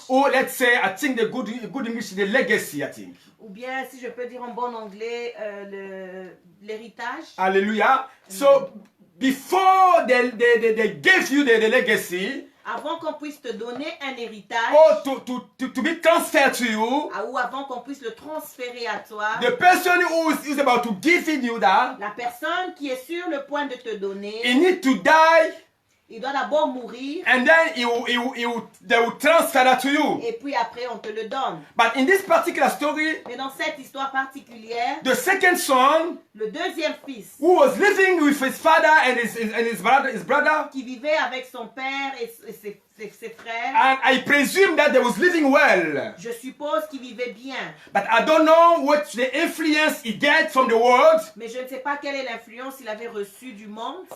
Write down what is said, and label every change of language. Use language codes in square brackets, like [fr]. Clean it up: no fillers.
[en] or let's say, I think the good English is the legacy, I think. [fr] ou bien si je peux dire en bon anglais, l'héritage. Hallelujah. [en] So before they gave you the legacy, [fr] Avant qu'on puisse te donner un héritage, [en] or to be transferred to you, [fr] ou avant qu'on puisse le transférer à toi, [en] the person who is about to give you that, [fr] la personne qui est sur le point de te [en] he [fr] donner, [en] need to die, [fr] il doit d'abord mourir [en] and then they will transfer that to you. [fr] et puis après on te le donne. [en] But in this particular story, [fr] Mais dans cette histoire particulière, [en] the second son, [fr] le deuxième fils [en] who was living with his father and his brother, [fr] qui vivait avec son père et ses frères, [en] and I presume that they was living well. [fr] je suppose qu'il vivait bien. [en] But I don't know what the influence he get from the world [fr] Mais je ne sais pas quelle est l'influence qu'il avait reçue du monde